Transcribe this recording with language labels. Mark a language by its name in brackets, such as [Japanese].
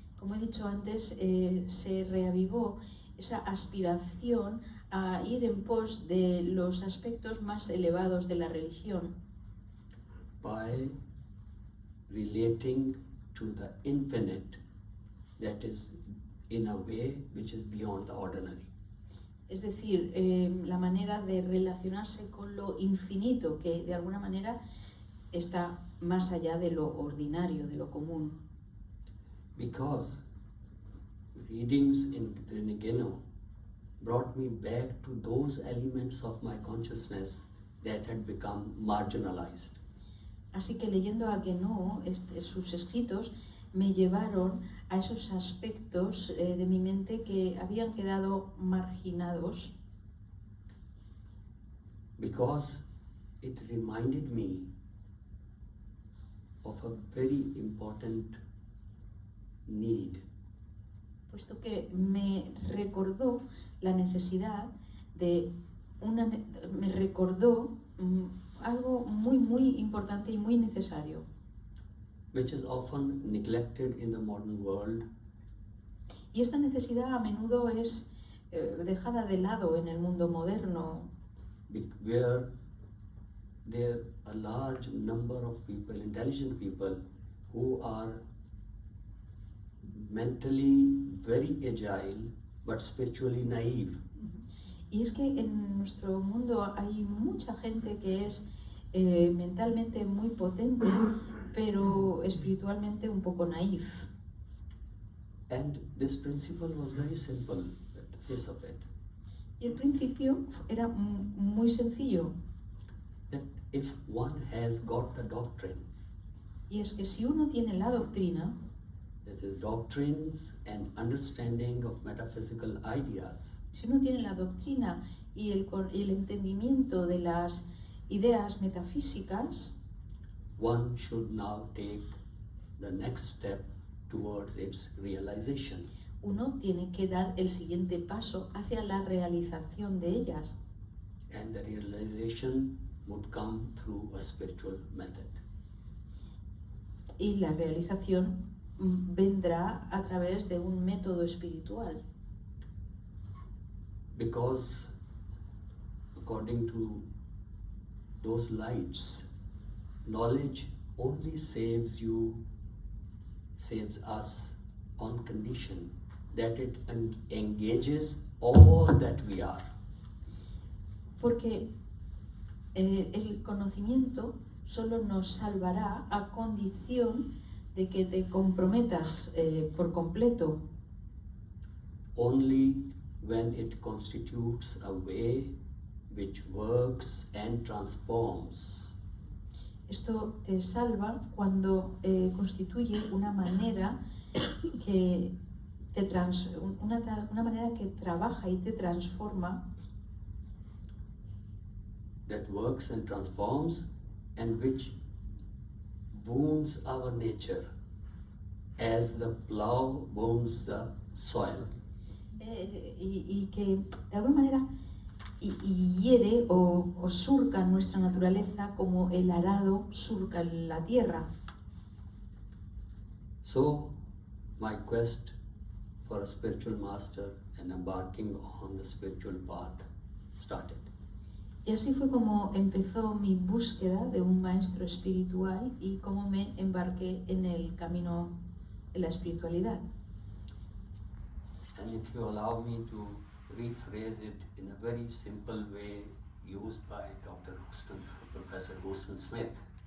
[Spanish] Como he dicho antes, se reavivó esa aspiración a ir en pos de los aspectos más elevados de la religión. [English] By relating to the infinite that is in a way which is beyond the ordinary. [Spanish] Es decir, la manera de relacionarse con lo infinito, que de alguna manera está más allá de lo ordinario, de lo común. [English] Because readings in René Guénon brought me back to those elements of my consciousness that had become marginalized. [Spanish] Así que leyendo a Guénon, sus escritos me llevaron a esos aspectos de mi mente que habían quedado marginados. [English] Because it reminded me of a very important need. [Spanish] Puesto que me recordó la necesidad de me recordó algo muy importante y muy necesario, [English] which is often neglected in the modern world. [Spanish] y esta necesidad a menudo es dejada de lado en el mundo moderno. [English] where there are a large number of people, intelligent people, who are mentally very agile but spiritually naive. [Spanish] Y es que en nuestro mundo hay mucha gente que es mentalmente muy potente, pero espiritualmente un poco naif. [English] And this principle was very simple at the face of it. [Spanish] Y el principio era muy sencillo. [English] That if one has got the doctrine, [Spanish] Y es que si uno tiene la doctrina, [English] that is doctrines and understanding of metaphysical ideas, [Spanish] si uno tiene la doctrina y el entendimiento de las ideas metafísicas, [English] one should now take the next step towards its realization. [Spanish] uno tiene que dar el siguiente paso hacia la realización de ellas. [English] And the realization would come through a spiritual method. [Spanish] Y la realización vendrá a través de un método espiritual. [English] Because according to those lights, knowledge only saves us on condition that it engages all that we are. [Spanish] Porque el conocimiento solo nos salvará a condición de que te comprometas por completo. [English] Only when it constitutes a way which works and transforms. [Spanish] Esto te salva cuando constituye una manera que una manera que trabaja y te transforma. [English] That works and transforms, and which wounds our nature as the plow wounds the soil. [Spanish] Y que de alguna manera hiere o surca nuestra naturaleza como el arado surca la tierra. [English] So, my quest for a spiritual master and embarking on the spiritual path started. [Spanish] Y así fue como empezó mi búsqueda de un maestro espiritual y cómo me embarqué en el camino en la espiritualidad. [English] And if you allow me to rephrase it in a very simple way used by Dr. Professor Houston Smith.